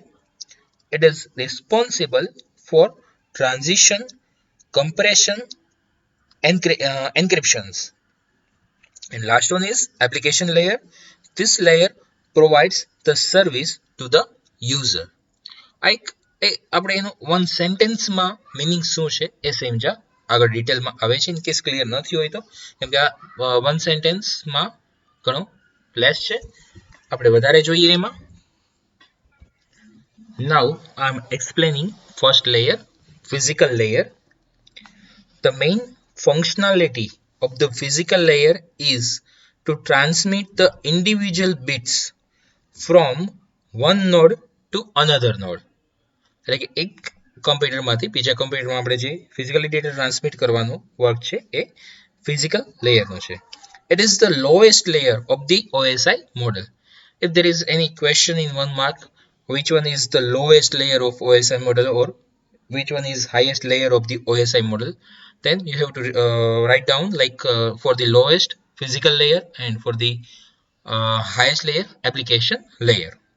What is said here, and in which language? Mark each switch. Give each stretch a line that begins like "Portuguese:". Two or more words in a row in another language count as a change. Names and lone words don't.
English: It is responsible for transition, compression, encryptions. And last one is application layer. This layer provides the service to the user.
Gujarati: આપણે એનું
English: one sentence
Gujarati: મિનિંગ શું છે એ સમજા આગળ ડિટેલમાં આવે છે.
English: in case clear
Gujarati: નથી હોય તો, કેમ કે આ
English: one sentence
Gujarati: ઘણો લેસ છે, આપણે વધારે જોઈએ એમાં.
English: Now I am explaining first layer, physical layer. The main functionality of the physical layer is to transmit the individual bits from one node to another node.
Gujarati: એટલે કે એક કમ્પ્યુટરમાંથી બીજા કમ્પ્યુટરમાં આપણે જે
English: physically data transmit
Gujarati: કરવાનું વર્ક છે એ
English: physical layer
Gujarati: છે.
English: It is the lowest layer of the OSI model. If there is any question in 1 mark, which one is the lowest layer of OSI model or which one is highest layer of the OSI model, then you have to write down like for the lowest physical layer and for the highest layer application layer.